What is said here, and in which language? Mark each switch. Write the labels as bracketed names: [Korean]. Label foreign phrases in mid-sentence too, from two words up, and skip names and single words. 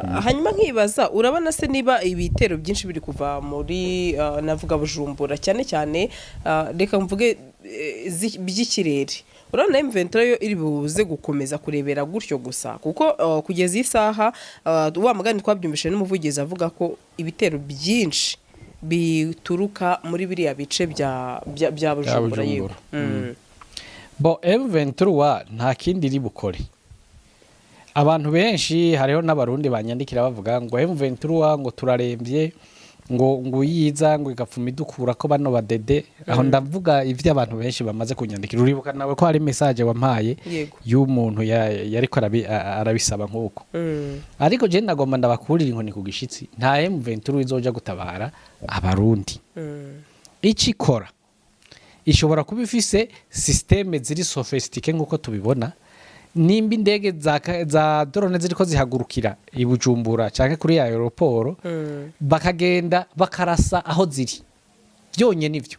[Rundi] hanyuma nkibaza urabona se niba ibitero byinshi biri kuva muri navuga Bujumbura cyane cyane reka mvuge by'ikirere urabona M23 yo iri buze gukomeza kurebera gutyo gusa kuko kugeza isaha wa mugani twabyumvise n'umuvugizi avuga ko ibitero byinshi bituruka muri biriya bice bya Bujumbura yego bo M23 nta kindi iri bukore abantu benshi hariho n'abarundi banyandikira bavuga ngo M23 ngo turarembye ngo yiza ngo igapfuma idukura ko bano badede aho ndavuga ivyo abantu benshi bamaze kunyandikira uribuka nawe ko hari message wampaye y'umuntu yariko arabisaba nkuko ariko je ndagomba ndabakurira inkoni ku gishitsi nta M23 izoja gutabara abarundi ikikora ishobora kuba ifise systeme ziri sophisticated nkuko tubibona nimba indege za drone ziriko zihagurukira i Bujumbura canke kuri aeroport bakagenda bakarasa aho ziri byonye nivyo